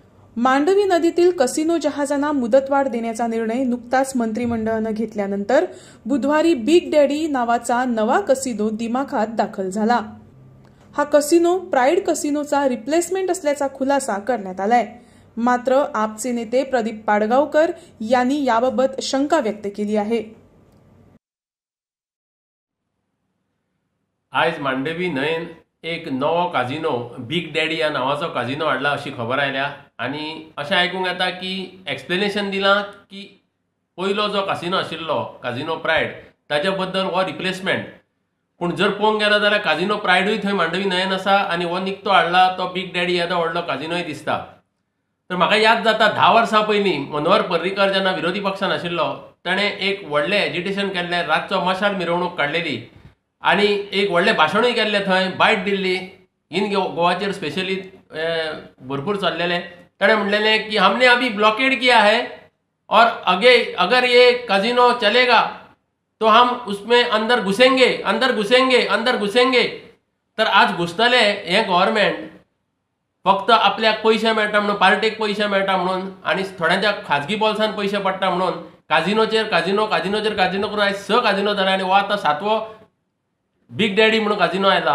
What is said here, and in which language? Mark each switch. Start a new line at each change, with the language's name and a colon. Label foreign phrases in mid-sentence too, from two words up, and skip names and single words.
Marathi: मांडवी नदीतील कसिनो जहाजांना मुदतवाढ देण्याचा निर्णय नुकताच मंत्रिमंडळाने घेतल्यानंतर बुधवारी बिग डॅडी नावाचा नवा कसिनो दिमाखात दाखल झाला। हा कसिनो प्राइड कसिनोचा रिप्लेसमेंट असल्याचा खुलासा करण्यात आलाय। मात्र आपचे नेते प्रदीप पाडगावकर यांनी याबाबत शंका व्यक्त केली आहे।
Konkani: आज मांडवी न्हंयेन एक नवो काजिनो बिग डॅडी ह्या नावाचो काजिनो हाडला अशी खबर आयल्या आनी अशें आयकूंक येता की एक्सप्लेनेशन दिलां की पयलो जो काजिनो आशिल्लो काजिनो प्राइड ताच्या बद्दल हो रिप्लेसमेंट। पूण जर पळोवंक गेलो जाल्यार काजिनो प्राइडूय थंय मांडवी न्हंयेन आसा आनी हो निकतो हाडला तो बिग डॅडी येदो व्हडलो काजिनोय दिसता। तर म्हाका याद जाता 10 वर्सां पयलीं मनोहर पर्रीकर जेन्ना विरोधी पक्षान आशिल्लो ताणें एक व्हडलें एजिटेशन केल्लें, रातचो मशाल मिरवणूक काडलेली आनी एक व्हडलें भाशणूय केल्लें, थंय बायट दिल्ली इन गोवाचेर स्पेशली भरपूर चल्लेलें। ताणें म्हणलेलें की
Hindi: हमने अभी ब्लॉकेड किया है और अगर ये काजिनो चलेगा तो हम उसमें अंदर घुसेंगे अंदर घुसेंगे अंदर घुसेंगे।
Konkani: तर आज घुसतले हें गव्हर्मेंट फक्त आपल्याक पयशे मेळटा म्हणून, पार्टेक पयशे मेळटा म्हणून आनी थोड्यांच्या खाजगी बॉल्सान पयशे पडटा म्हणून काजिनोचेर काजिनो करून आयज 6 काजिनो जाले आनी हो आतां 7वो बिग डॅडी म्हणून काजिनो आयला।